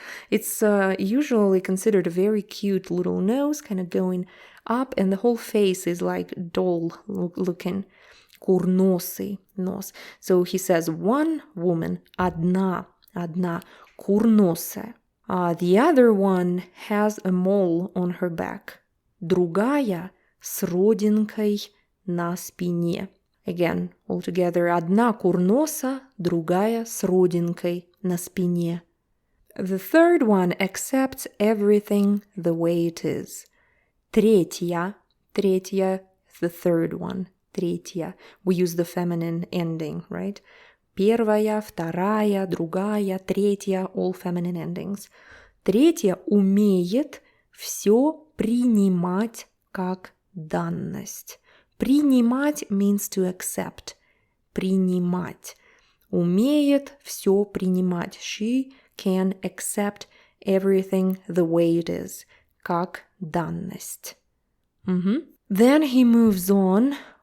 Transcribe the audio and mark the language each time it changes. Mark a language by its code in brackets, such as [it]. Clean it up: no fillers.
[en] It's usually considered a very cute little nose, kind of going up, and the whole face is like doll looking. [ru] Курносый нос. [en] So he says, one woman, [ru] одна, курносая. [en] The other one has a mole on her back. [ru] Другая с родинкой на спине. [en] Again, altogether, [ru] одна курноса, другая с родинкой на спине. [en] The third one accepts everything the way it is. Третья, the third one, третья. We use the feminine ending, right? [ru] Первая, вторая, другая, третья, [en] all feminine endings. [ru] Третья умеет все принимать как данность. [en] Принимать means to accept. [ru] Принимать. Умеет все принимать. [en] She can accept everything the way it is. [ru] Как данность. [en] Then he moves on.